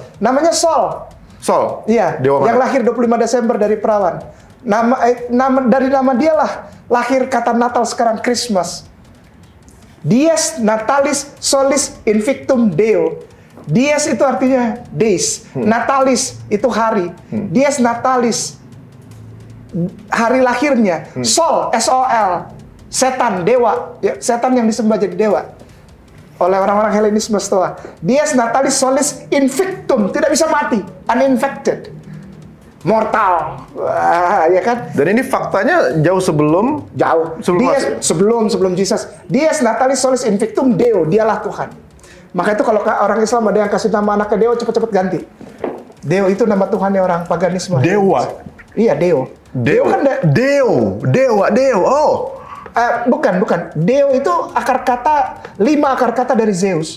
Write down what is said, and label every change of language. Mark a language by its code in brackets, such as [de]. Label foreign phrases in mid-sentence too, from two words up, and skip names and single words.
[id] Namanya Sol. Iya. Dewa yang mana? lahir 25 Desember dari perawan. Dari nama dia lah lahir kata Natal sekarang Christmas. [la] Dies Natalis Solis Invictum Deo. [id] Dies itu artinya days. Natalis itu hari. [la] Dies natalis, [id] hari lahirnya. Sol, S-O-L, setan, dewa. Ya, setan yang disembah jadi dewa oleh orang-orang Helenisme Stoa. [la] Dies natalis solis invictum, [id] tidak bisa mati, [en] uninfected, mortal. [id] Ya kan? Dan ini faktanya jauh sebelum sebelum Jesus. [la] Dies natalis solis invictum Deo, [id] dialah Tuhan. Maka itu kalau orang Islam ada yang kasih nama anaknya Deo, cepet-cepet ganti. Deo itu nama Tuhannya orang paganisme. Dewa. Iya, Deo. Deo kan dewa. Oh. Bukan. Deo itu akar kata, 5 akar kata dari Zeus.